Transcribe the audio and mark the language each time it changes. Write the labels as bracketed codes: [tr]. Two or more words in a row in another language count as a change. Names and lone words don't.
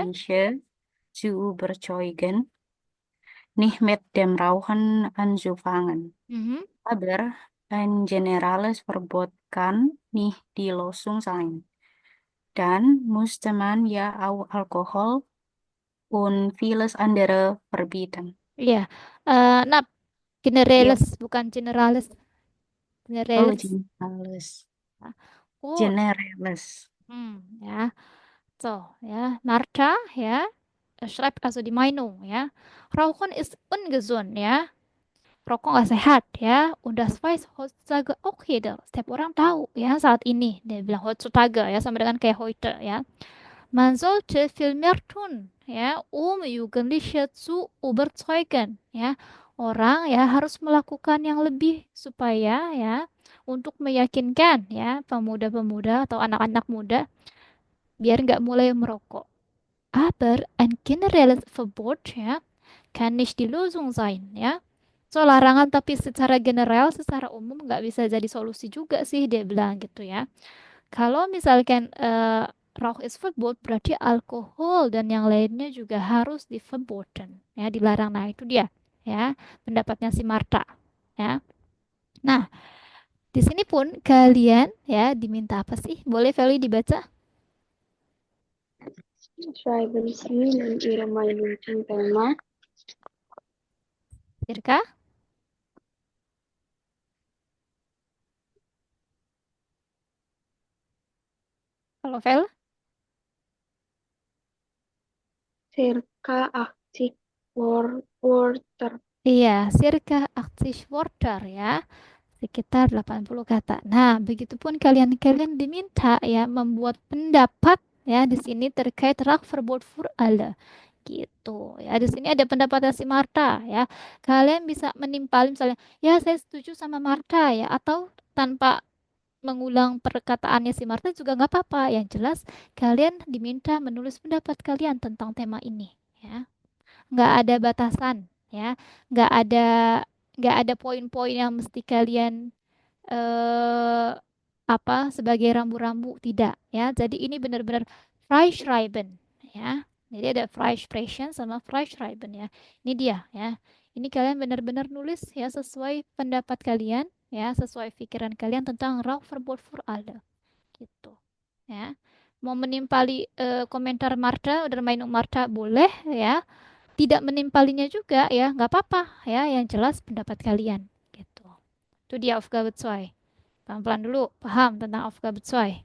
[de] Jugendliche zu überzeugen, nicht mit dem Rauchen anzufangen. Mhm. Aber ein generelles Verbot kann nicht die Lösung sein. Dann musste man ja auch Alkohol und vieles andere verbieten. [id] Iya. Nah, Ya, generalis, bukan generalis. oh Generalis. generalis. Good. Generalis. Ya. [de] So, ja, Martha, ja, schreibt also die Meinung, ja. Rauchen ist ungesund, ja. [id] Rokok nggak sehat, ya. [de] Und das weiß heutzutage auch jeder. [id] Setiap orang tahu, ya, saat ini. Dia bilang heutzutage, ya, sama dengan kayak heute, ya. [de] Man sollte viel mehr tun, ya, Jugendliche zu überzeugen, [id] ya. Orang ya harus melakukan yang lebih supaya ya untuk meyakinkan ya pemuda-pemuda atau anak-anak muda biar nggak mulai merokok. [de] Aber ein generelles Verbot ya kann nicht die Lösung sein ya. [id] So larangan tapi secara general, secara umum nggak bisa jadi solusi juga sih dia bilang gitu ya. Kalau misalkan [de] Rauch ist verbot [id] berarti alkohol dan yang lainnya juga harus verboten ya dilarang. Nah itu dia ya pendapatnya si Marta ya. Nah di sini pun kalian ya diminta apa sih? Boleh Feli dibaca? [de] Schreiben Sie nun Ihre Meinung zum Thema. [id] Sirka? Kalau Vel? [de] Circa 80 Wörter. [id] Iya, [de] circa 80 Wörter [id] ya. Sekitar 80 kata. Nah, begitupun kalian-kalian diminta ya membuat pendapat ya di sini terkait [de] Rakverbot für alle [id] gitu ya. Di sini ada pendapatnya si Marta ya. Kalian bisa menimpali misalnya, ya saya setuju sama Marta ya atau tanpa mengulang perkataannya si Marta juga nggak apa-apa. Yang jelas kalian diminta menulis pendapat kalian tentang tema ini ya. Nggak ada batasan ya. Nggak ada nggak ada poin-poin yang mesti kalian eh sebagai rambu-rambu tidak ya. Jadi ini benar-benar Freischreiben ya. Jadi ada Freisprechen sama Freischreiben ya. Ini dia ya. Ini kalian benar-benar nulis ya sesuai pendapat kalian ya, sesuai pikiran kalian tentang [de] Rauchverbot für alle [id] gitu ya. Mau menimpali komentar Marta, udah main Marta boleh ya. Tidak menimpalinya juga ya, nggak apa-apa ya. Yang jelas pendapat kalian gitu. Itu dia Aufgabe 2. Pelan-pelan dulu, paham tentang Aufgabe 2.